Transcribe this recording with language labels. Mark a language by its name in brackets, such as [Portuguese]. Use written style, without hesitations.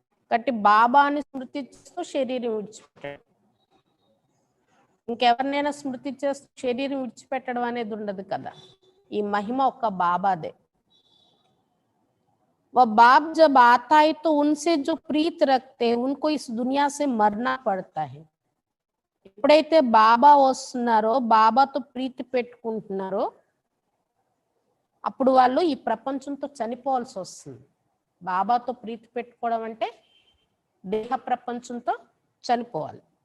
[Telugu] కాబట్టి బాబాని స్మృతి చేస్తూ శరీరం విడిచిపెట్టాడు. ఇంకెవరినైనా స్మృతి చేస్తూ శరీరం విడిచిపెట్టడం అనేది ఉండదు కదా. ఈ మహిమ ఒక్క బాబాదే. [Hindi] वह बाप जब आता है तो उनसे जो प्रीत रखते हैं उनको इस दुनिया से मरना पड़ता है. [Telugu] ఎప్పుడైతే బాబా వస్తున్నారో బాబాతో ప్రీతి పెట్టుకుంటున్నారో అప్పుడు వాళ్ళు ఈ ప్రపంచంతో చనిపోవాల్సి వస్తుంది. బాబాతో ప్రీతి పెట్టుకోవడం అంటే దేహ ప్రపంచంతో చనిపోవాలి.